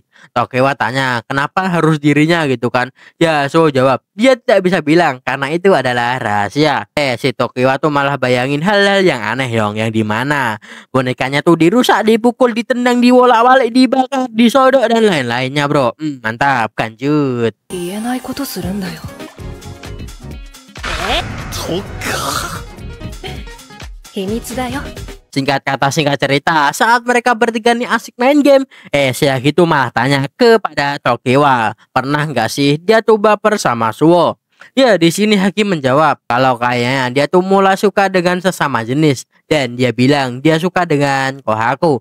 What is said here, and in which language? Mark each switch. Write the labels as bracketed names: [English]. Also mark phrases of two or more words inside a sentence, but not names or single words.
[Indonesian] Tokiwa tanya, kenapa harus dirinya gitu kan? Ya, Suwo jawab, dia tidak bisa bilang karena itu adalah rahasia. Si Tokiwa tuh malah bayangin hal-hal yang aneh dong, yang dimana bonekanya tuh dirusak, dipukul, ditendang, diwolak-walik, dibakar, disodok dan lain-lainnya bro. Mantap, lanjut. [Japanese] 言えないことするんだよ。そっか。秘密だよ。 [Indonesian] Singkat kata singkat cerita, saat mereka bertiga nih asik main game, si Hagi tuh malah tanya kepada Tokiwa, pernah nggak sih dia tuh baper sama Suo? Ya di sini Hagi menjawab kalau kayaknya dia tuh mulai suka dengan sesama jenis dan dia bilang dia suka dengan Kohaku.